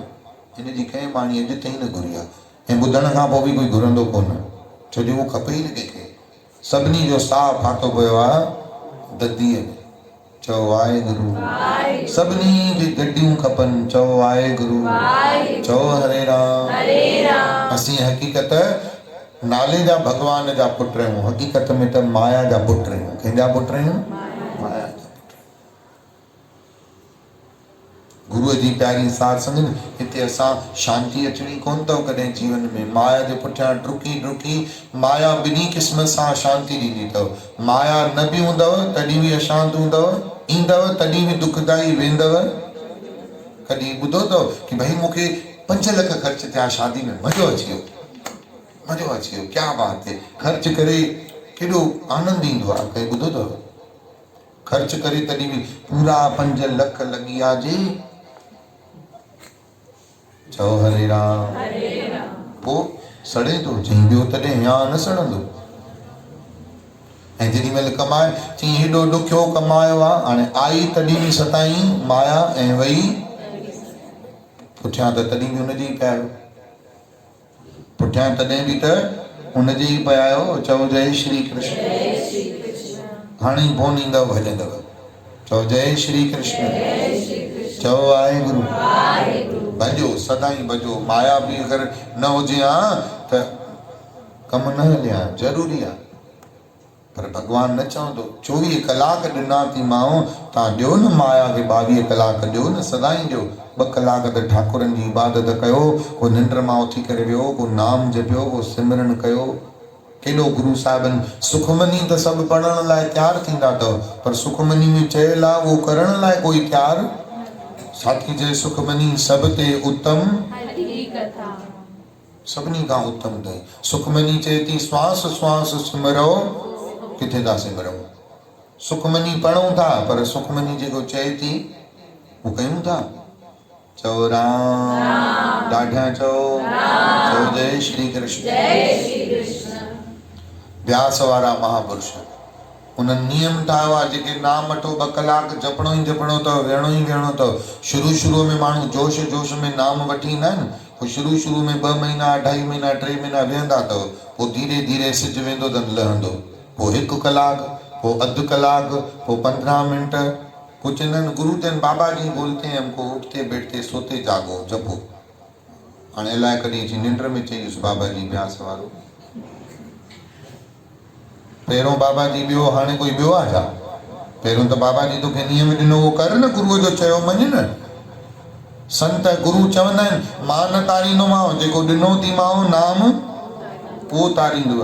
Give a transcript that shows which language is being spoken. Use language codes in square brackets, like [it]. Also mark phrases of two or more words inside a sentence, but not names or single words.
[sd] इन जी कंहिं बाणी अॼु ताईं न घुरी आहे, ऐं ॿुधण खां पोइ बि कोई घुरंदो कोन, छो जो उहो खपे ई न कंहिंखे। सभिनी जो साहु फाथो पियो आहे ददीअ में। चओ वाहेगुरु। सभिनी खे गड्डियूं खपनि। चओ वाहेगुरु। चओ हरे राम। असीं हक़ीक़त नाले जा भगवान जा पुट आहियूं, हक़ीक़त में त माया जा पुट आहियूं। कंहिंजा पुट आहियूं? माया जा। गुरुअ जी प्यारी साध संगत, हिते असां शांती अचणी कोन अथव कॾहिं जीवन में। माया जे पुठियां डुकी डुकी माया ॿिन्ही क़िस्म सां शांती ॾींदी अथव। माया न बि हूंदव तॾहिं बि अशांत हूंदव, ईंदव तॾहिं बि दुखदाई, वेंदव। कॾहिं ॿुधो अथव कि भाई मूंखे 5 लख ख़र्च थिया शादी में, मज़ो अची वियो, मज़ो अची वियो, [hi] क्या बात है। [sd] ख़र्च करे केॾो आनंद ईंदो आहे। कहीं ॿुधो अथव? ख़र्च करे तॾहिं बि पूरा 5 लख लॻी विया जे। चओ हरे राम। पोइ सड़े थो चई ॿियो तॾहिं या न सड़ंदो। ऐं जेॾी महिल कमाए चई हेॾो ॾुखियो कमायो आहे, हाणे आई तॾहिं बि सताई माया ऐं वई पुठियां, त तॾहिं बि हुनजे ई पिया आहियो, पुठियां तॾहिं बि त हुनजे ई पिया आहियो। चओ जय श्री कृष्ण। हाणे ई फोन ईंदव भॼंदव। चओ जय श्री कृष्ण। चओ वाहेगुरु। भॼो सदाई भॼो। माया बि अगरि न हुजे हा त कमु न हले हा, ज़रूरी आहे। पर भॻवान न चवंदो 24 कलाक ॾिना थी मां, तव्हां ॾियो न माया खे 22 कलाक ॾियो न, सदाई ॾियो। 2 कलाक त ठाकुरनि जी इबादत कयो, को निंड मां उथी करे वियो, को नाम जपियो, को सिमरन कयो। केॾो गुरु साहिबनि सुखमनी त सभु पढ़ण लाइ तयारु थींदा अथव, पर सुखमनी में चयल आहे उहो करण लाइ कोई तयारु। साथी चए सुखमनी सब ते उत्तम, सभिनी खां उत्तम अथई। सुखमनी चए थी श्वास श्वास सिमरो, किथे था सिमरूं? सुखमनी पढ़ूं था पर सुखमनी जेको चए थी वो कयूं था? चओ राम। ॾाढा चओ। चओ जय श्री कृष्ण। व्यास वारा महापुरुष उन्हनि नियम ठाहियो आहे, जेके नाम वठो 2 कलाक जपणो ई जपणो अथव, वेहणो ई वेहणो अथव। शुरू में माण्हू जोश जोश में नाम वठी ईंदा आहिनि, पोइ शुरू में 2 महीना 2.5 महीना 3 महीना वेहंदा अथव, पोइ धीरे धीरे सिज वेंदो त लहंदो, पोइ 1 कलाक, पोइ अधु कलाक, पोइ 15 मिनट। पोइ चवंदा आहिनि गुरु चवनि [hi] बाबा जी बोलते हैं हमको उठते बैठते सोते जागो जपो। [sd] हाणे अलाए कॾहिं अची निंड में चईसि बाबा जी व्यास वारो। पहिरों बाबा जी ॿियो, हाणे कोई ॿियो आहे छा? पहिरों त बाबा जी तोखे नियम ॾिनो उहो कर न, गुरुअ जो चयो मञ न। संत गुरु चवंदा आहिनि मां न तारींदोमांव, जेको ॾिनो थी मांव नाम उहो तारींदव।